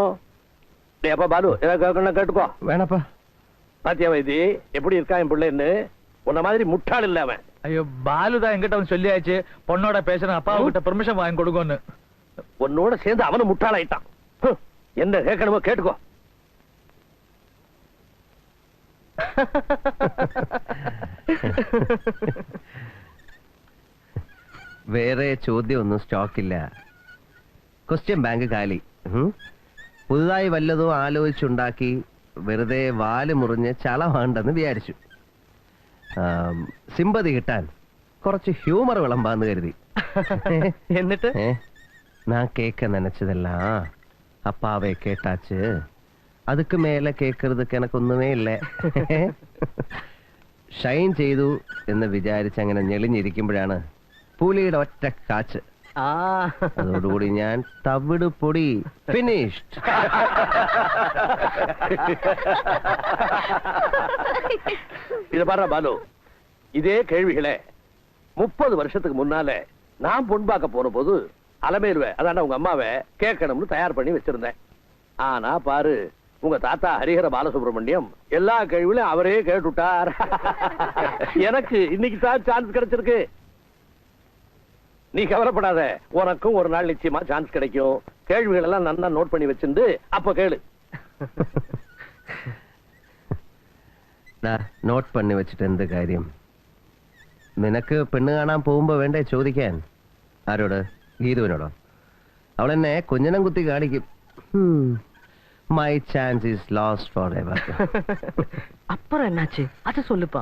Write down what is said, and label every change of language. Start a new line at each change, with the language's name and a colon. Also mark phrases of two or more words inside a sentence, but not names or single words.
Tamil: அப்பா பாலு, ஏதாவது கேட்டுக்கோ. வேணாப்பா. பாத்தியா வைத்தி எப்படி இருக்கா என் பிள்ளைன்னு? உன்ன மாதிரி முட்டாள் இல்ல அவன். ஐயோ, பாலுதான் எங்கிட்ட அவன் சொல்லியாச்சு பொண்ணோட பேசணும், அப்பா கிட்ட பெர்மிஷன் வாங்கி கொடுக்கணும்னு. உன்னோட சேர்ந்து அவனும் முட்டாளாயிட்டான். என்ன கேட்கணுமோ கேட்டுக்கோ.
Malayalam: വേറെ ചോദ്യമൊന്നും സ്റ്റോക്കില്ല. ക്വസ്റ്റ്യൻ ബാങ്ക് കാലി. പുതുതായി വല്ലതും ആലോചിച്ചുണ്ടാക്കി വെറുതെ വാല് മുറിഞ്ഞ് ചളവാണ്ടെന്ന് വിചാരിച്ചു. സിമ്പതി കിട്ടാൻ കുറച്ച് ഹ്യൂമർ വിളമ്പാന്ന് കരുതി. എന്നിട്ട്
Tamil: நான் கேட்க நினைச்சதெல்லாம் அப்பாவே கேட்டாச்சு. அதுக்கு மேல கேட்கறதுக்கு எனக்கு ஒன்னுமே இல்ல.
Malayalam: ഷൈൻ ചെയ്തു എന്ന് വിചാരിച്ച് അങ്ങനെ ഞെളിഞ്ഞിരിക്കുമ്പോഴാണ് പുലിയുടെ ഒറ്റ കാച്ച്. അതോടുകൂടി ഞാൻ തവിട് പൊടി ഫിനിഷ്ഡ്.
Tamil: இத பாரு பாலு, இதே கேள்விகளை 30 வருஷத்துக்கு முன்னால நான் பொன் பார்க்க போன போது அலமேலுவை, அதான உங்க அம்மாவை கேட்கணும்னு தயார் பண்ணி வச்சிருந்தேன். ஆனா பாரு, உங்க தாத்தா ஹரிஹர பாலசுப்ரமணியம் எல்லா கேள்வியும் அவரே கேட்டுட்டார். எனக்கு இன்னைக்கு தான் சான்ஸ் கிடைச்சிருக்கு. நீ கவலைப்படாத, உனக்கும் ஒரு நாள் நிச்சயமா சான்ஸ் கிடைக்கும். கேள்விகள் எல்லாம் நல்லா நோட் பண்ணி வச்சிருந்து அப்ப கேளு.
Malayalam: നോട്ട് പണി വെച്ചിട്ട് എന്ത് കാര്യം? നിനക്ക് പെണ്ണ് കാണാൻ പോകുമ്പോ വേണ്ടേ ചോദിക്കാൻ? ആരോട്? ഗീതുവിനോടോ? അവളെന്നെ കുഞ്ഞനം കുത്തി കാണിക്കും.
English: my chance is lost for ever.
Tamil: அப்புறம் என்னாச்சு அது சொல்லுப்பா.